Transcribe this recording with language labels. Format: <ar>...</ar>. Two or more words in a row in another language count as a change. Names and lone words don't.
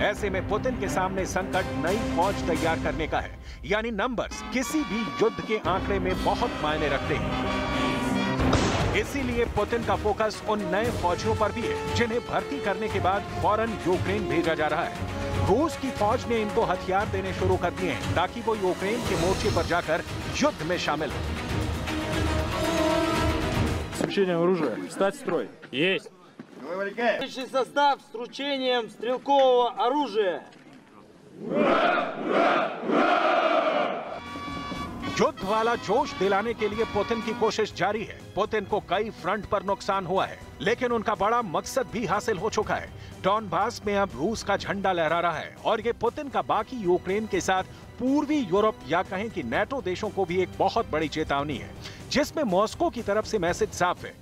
<hi>ऐसे में पुतिन के सामने संकट नई फौज तैयार करने का है, यानी नंबर्स किसी भी युद्ध के आंकड़े में बहुत मायने रखते हैं। इसीलिए पुतिन का फोकस उन नए फौजियों पर भी है जिन्हें भर्ती करने के बाद फौरन यूक्रेन भेजा जा रहा है। रूस की फौज ने इनको हथियार देने शुरू कर दिए हैं ताकि वो यूक्रेन के मोर्चे पर जाकर युद्ध में शामिल हो।</hi> <ru>Вручение оружия. Встать в строй. Есть. Личный состав с вручением стрелкового оружия.</ru> <hi>युद्ध वाला जोश दिलाने के लिए पुतिन की कोशिश जारी है। पुतिन को कई फ्रंट पर नुकसान हुआ है, लेकिन उनका बड़ा मकसद भी हासिल हो चुका है। डॉनबास में अब रूस का झंडा लहरा रहा है और ये पुतिन का बाकी यूक्रेन के साथ पूर्वी यूरोप या कहें कि नेटो देशों को भी एक बहुत बड़ी चेतावनी है, जिसमें मॉस्को की तरफ से मैसेज साफ है।</hi>